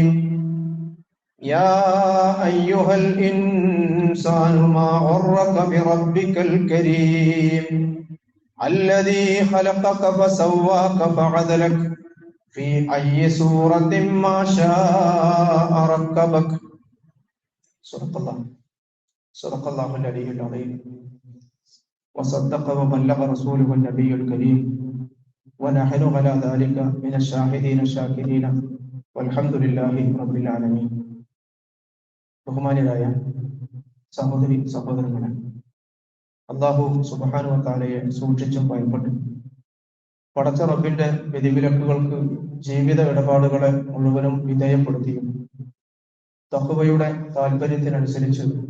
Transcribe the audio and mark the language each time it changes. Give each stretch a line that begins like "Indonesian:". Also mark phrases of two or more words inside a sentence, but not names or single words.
Arabic: يا أيها الإنسان ما غرك بربك الكريم الذي خلقك فسواك فعدلك في أي سورة ما شاء ركبك. صدق الله العلي العظيم وصدق وبلغ رسوله النبي الكريم ونحن على ذلك من الشاهدين الشاكرين والحمد لله رب العالمين.
Malayalam: ബഹുമാന്യരായ സഹോദരി സഹോദരങ്ങളെ,
Arabic: الله سبحانه وتعالى
Malayalam: സൂക്ഷിച്ചും ഭയപ്പെട്ടും പടച്ച റബ്ബിന്റെ വിധിവിലക്കുകൾക്ക് ജീവിത ഇടപാടുകളെ മുഴുവനും വിധേയപ്പെടുത്തിയും തഖ്വയുടെ താല്പര്യത്തിനനുസരിച്ച്